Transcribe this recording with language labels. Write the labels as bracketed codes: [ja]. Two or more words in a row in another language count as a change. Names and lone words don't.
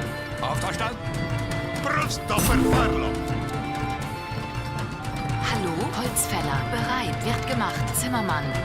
[de] Auftrag verstanden. [it] Pronto per farlo! [de] Hallo, Holzfäller. Bereit, wird gemacht, Zimmermann.